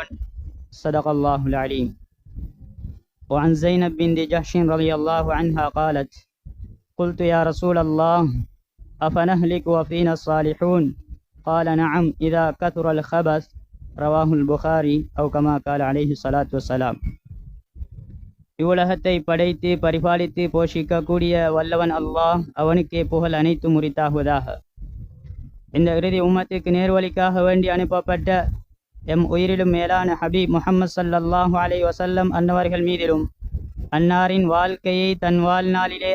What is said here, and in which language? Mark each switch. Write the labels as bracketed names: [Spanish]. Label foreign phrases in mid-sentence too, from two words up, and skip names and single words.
[Arabic] صدق الله العليم. وعن زينب بنت جحش رضي الله عنها قالت: قلت يا رسول الله أفنهلك وفينا الصالحون؟ قال نعم إذا كثر الخبث. رواه البخاري أو كما قال عليه الصلاة والسلام. [Tamil] இவ்வுலகத்தை படைத்து பரிபாலித்து போஷிக்கக்கூடிய வல்லவன் அல்லாஹ், அவனுக்கே புகழ் அனைத்து முறித்தாகுவதாக. இந்த இறுதி உம்மத்துக்கு நேர்வழிக்காக வேண்டி அனுப்பப்பட்ட எம் உயிரிலும் மேலான ஹபீப் முஹம்மது [Arabic] صلى الله عليه وسلم [Tamil] அன்னவர்கள் மீதிலும், அன்னாரின் வாழ்க்கையை தன் வாழ்நாளிலே